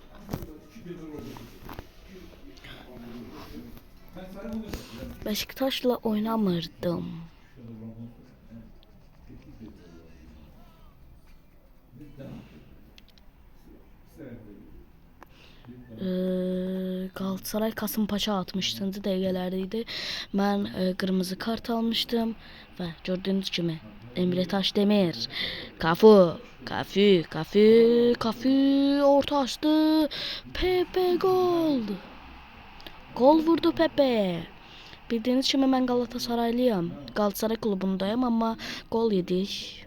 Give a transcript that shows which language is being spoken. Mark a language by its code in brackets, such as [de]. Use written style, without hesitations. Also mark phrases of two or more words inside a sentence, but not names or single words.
[az] Beşiktaş'la oynamırdım. Galatasaray Kasımpaşa 60. dəqiqələrdəydi. Mən qırmızı kart almışdım və gördüğünüz kimi Emre Taşdemir, Cafu [tr] orta açtı. [az] Pepe gol. Gol vurdu Pepe. Bildiğiniz kimi mən Galatasaraylıyam. Galatasaray klubundayım amma gol yedik.